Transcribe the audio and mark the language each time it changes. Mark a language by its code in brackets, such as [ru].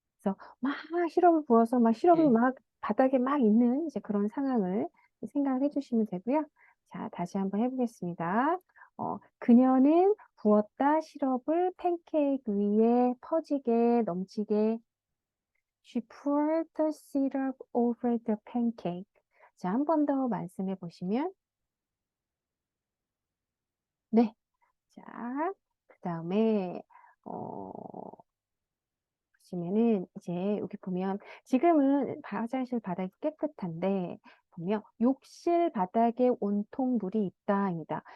[ko] 그래서 막 시럽을 부어서 막 시럽이 네. 막 바닥에 막 있는 이제 그런 상황을 생각을 해주시면 되고요. 자, 다시 한번 해보겠습니다. 그녀는 부었다 시럽을 팬케이크 위에 퍼지게 넘치게. [en] She poured the syrup over the pancake. [ko] 자, 한 번 더 말씀해 보시면 네. 자, 그 다음에 보시면은 이제 여기 보면 지금은 화장실 바닥이 깨끗한데 보면 욕실 바닥에 온통 물이 있다입니다.